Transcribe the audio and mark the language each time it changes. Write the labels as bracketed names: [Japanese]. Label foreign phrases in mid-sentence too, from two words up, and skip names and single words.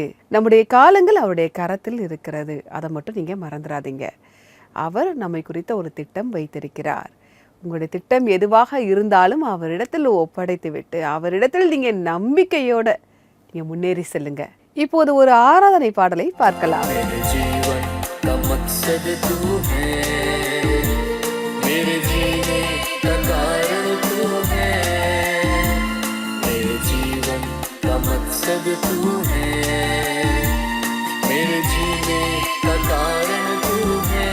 [Tamil] நம்முடைய காலங்கள் அவருடைய கரத்தில் இருக்கிறது. அதை மட்டும் நீங்க மறந்துடாதீங்க. அவர் நம்மை குறித்த ஒரு திட்டம் வைத்திருக்கிறார். உங்களுடைய திட்டம் எதுவாக இருந்தாலும் அவரிடத்தில் ஒப்படைத்து விட்டு அவரிடத்தில் நீங்க நம்பிக்கையோட நீங்க முன்னேறி செல்லுங்க. இப்போது ஒரு ஆராதனை பாடலை பார்க்கலாம். [Hindi] मकसद तू है, मेरे जीने का कारण तू है।